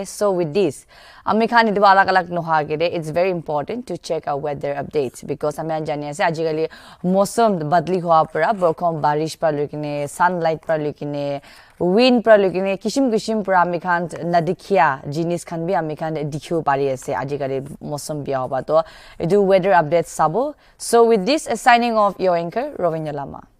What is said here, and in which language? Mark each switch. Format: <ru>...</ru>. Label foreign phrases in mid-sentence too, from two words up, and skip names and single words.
<en>So with this</en> <nag>amikhan idu alag alag noha gede,</nag> <en>it's very important to check our weather updates</en> <nag>because amikhan jani ase ajikali mosom badli hoa pura borkhon barish pra lukine sunlight pra lukine wind pra lukine kishim kishim pura amikhan nadikhia jinis khan bi amikhan dikhiu pari ase ajikali mosom bia hoba to idu</nag> <en>weather updates</en> <nag>sabo.</nag> <en>So with this signing off, your anchor Rovinya Lama.</en>